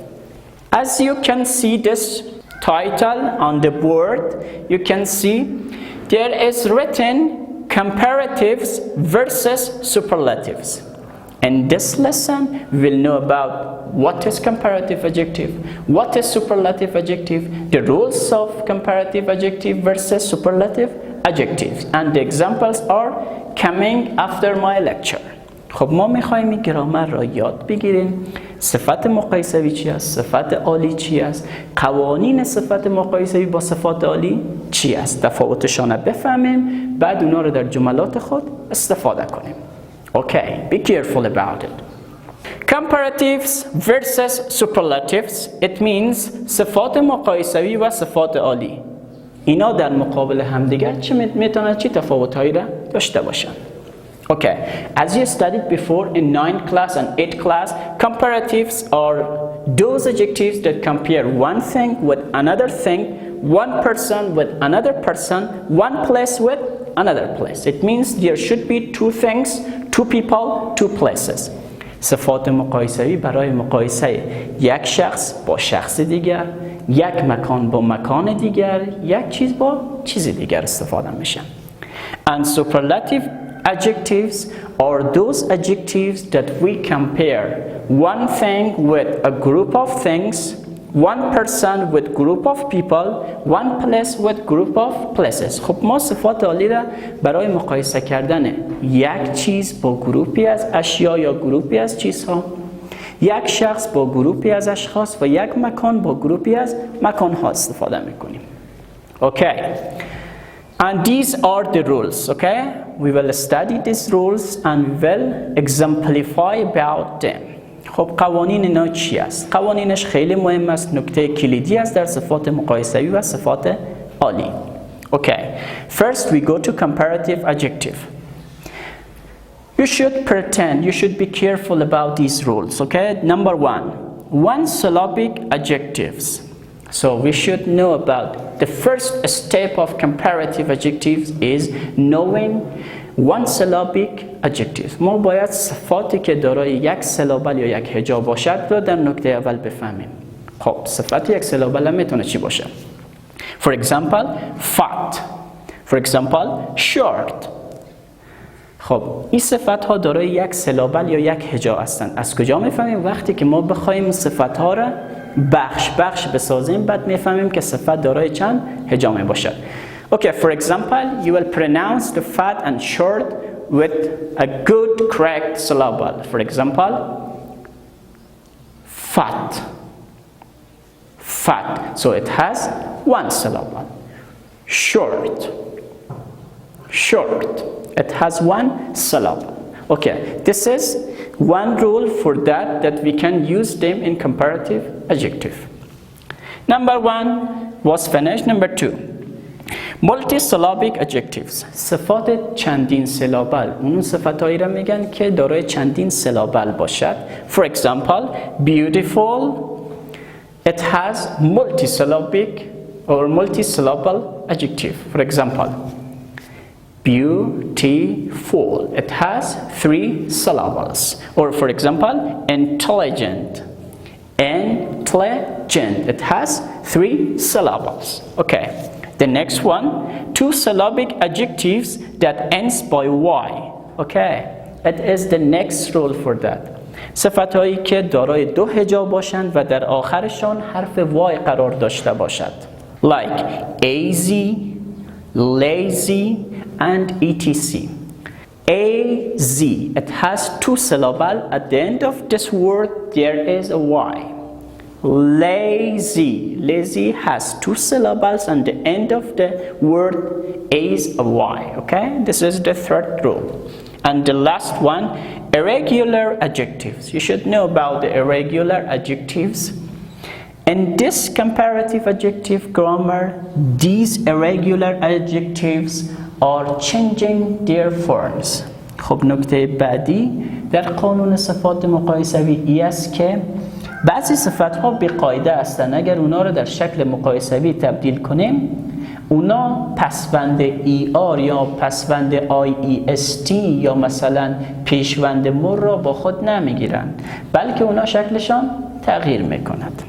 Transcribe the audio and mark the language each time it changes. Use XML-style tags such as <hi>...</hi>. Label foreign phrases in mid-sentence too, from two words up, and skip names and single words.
<en>As you can see this title on the board, you can see there is written comparatives versus superlatives. In this lesson, we'll know about what is comparative adjective, what is superlative adjective, the rules of comparative adjective versus superlative adjectives, and the examples are coming after my lecture.</en> <fa>خب ما میخوایم این گرامر را یاد بگیریم. صفت مقایسوی چی است؟ صفت عالی چی است؟ قوانین صفت مقایسوی با صفات عالی چی است؟ تفاوتشان را بفهمیم، بعد اونا رو در جملات خود استفاده کنیم.</fa> <en>Okay, be careful about it. Comparatives versus superlatives, it means</en> <fa>صفات مقایسوی و صفات عالی. اینا در مقابل همدیگر میتونن چی تفاوت‌هایی را داشته باشند.</fa> <en>Okay, as you studied before in 9th class and 8th class, comparatives are those adjectives that compare one thing with another thing, one person with another person, one place with another place. It means there should be two things, two people, two places.</en> <fa>صفات مقایسوی برای مقایسه یک شخص با شخص دیگر، یک مکان با مکان دیگر، یک چیز با چیز دیگر استفاده میشه.</fa> <en>And superlative adjectives are those adjectives that we compare one thing with a group of things, one person with group of people, one place with group of places.</en> <fa>خب ما صفات عالی را برای مقایسه کردن یک چیز با گروپی از اشیا یا گروپی از چیزها، یک شخص با گروپی از اشخاص و یک مکان با گروپی از مکانها استفاده میکنیم.</fa> <en>Okay. And these are the rules, okay? We will study these rules and we will exemplify about them.</en> <fa>خب قوانین اینا چی است؟ قوانینش خیلی مهم است، نکته کلیدی است در صفات مقایسوی و صفات عالی.</fa> <en>Okay. First we go to comparative adjective. You should be careful about these rules, okay? Number one syllabic adjectives. So we should know about the first step of comparative adjectives is knowing one syllabic adjective.</en> <fa>ما باید صفاتی که دارای یک سیلابل یا یک هجا باشد رو در نکته اول بفهمیم. خب صفت یک سیلابل هم میتونه چی باشه؟</fa> <en>For example, fat. For example, short.</en> <fa>خب این صفت ها دارای یک سیلابل یا یک هجا هستند. از کجا میفهمیم؟ وقتی که ما بخوایم صفت ها را بخش بسازیم، بعد میفهمیم که صفت دارای چند هجا می باشد.</fa> <en>Okay, for example, you will pronounce the fat and short with a good correct syllable. For example, fat. So it has one syllable. Short. It has one syllable. Okay, this is one rule for that we can use them in comparative adjective. Number one was finished. Number two, multisyllabic adjectives.</en> <fa>صفات چندین سیلابل. اون صفتایی را میگن که دارای چندین سیلابل باشد.</fa> <en>For example, beautiful. It has multisyllabic or multisyllable adjective. For example, beautiful. It has 3 syllables. Or for example, intelligent. It has 3 syllables. Okay. The next one, 2 syllabic adjectives that ends by y. Okay. It is the next rule for that.</en> <fa>صفتهایی که دارای 2 هجا باشند و در آخرشان حرف y قرار داشته باشد.</fa> <en>Like easy, lazy, and etc. Az, it has 2 syllables. At the end of this word there is a y. Lazy has 2 syllables and the end of the word is a y. Okay, this is the third rule. And the last one, irregular adjectives. You should know about the irregular adjectives. In this comparative adjective grammar, these irregular adjectives are changing their forms.</en> <fa>خب نکته بعدی در قانون صفات مقایسوی است که بعضی صفت ها بی قاعده هستن، اگر اونا رو در شکل مقایسوی تبدیل کنیم اونا پسوند ER یا پسوند IEST یا مثلا پیشوند مر را با خود نمیگیرن، بلکه اونا شکلشان تغییر میکند.</fa>